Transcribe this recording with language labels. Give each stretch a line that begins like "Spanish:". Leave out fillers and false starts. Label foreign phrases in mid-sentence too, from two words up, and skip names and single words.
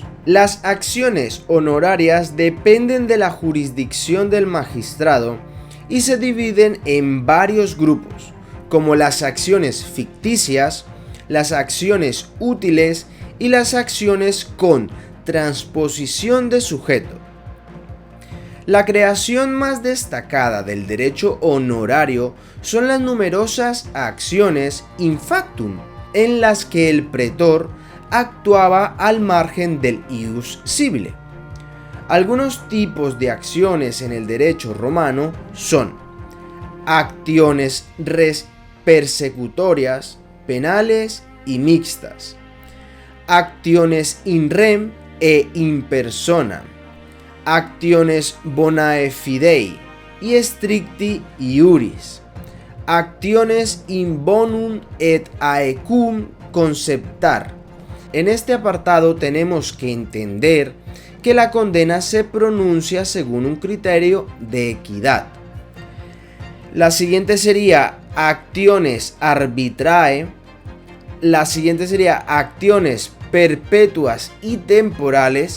Spanish: Las acciones honorarias dependen de la jurisdicción del magistrado y se dividen en varios grupos, como las acciones ficticias, las acciones útiles y las acciones con transposición de sujeto. La creación más destacada del derecho honorario son las numerosas acciones
Latin: in factum,
Spanish: en las que el pretor actuaba al margen del
Latin: ius civile.
Spanish: Algunos tipos de acciones en el derecho romano son acciones persecutorias, penales y mixtas, acciones
Latin: in rem
Spanish: e
Latin: in persona,
Spanish: acciones
Latin: bonae fidei
Spanish: y
Latin: stricti iuris,
Spanish: acciones
Latin: in bonum et aequum conceptar.
Spanish: En este apartado tenemos que entender que la condena se pronuncia según un criterio de equidad. La siguiente sería acciones arbitrae. La siguiente sería acciones perpetuas y temporales.